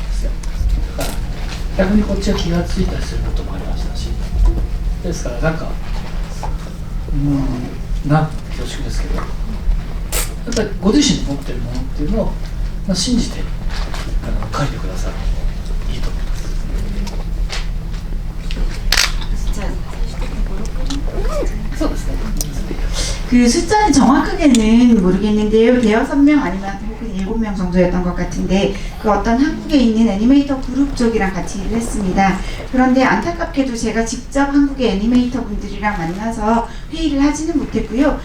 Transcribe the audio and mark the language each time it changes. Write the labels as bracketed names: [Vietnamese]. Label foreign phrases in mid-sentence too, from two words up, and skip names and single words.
[Japanese] だから逆にこっちは気がついたりすることもありましたし、ですからなんか恐縮ですけど、やっぱりご自身の持ってるものっていうのを、信じて書いてくださるといいと思います。そうですね。 [Korean] 그 숫자는 정확하게는 모르겠는데요. 대여섯 명 아니면 혹은 7명 정도였던 것 같은데 그 어떤 한국에 있는 애니메이터 그룹 쪽이랑 같이 일을 했습니다. 그런데 안타깝게도 제가 직접 한국의 애니메이터 분들이랑 만나서 회의를 하지는 못했고요.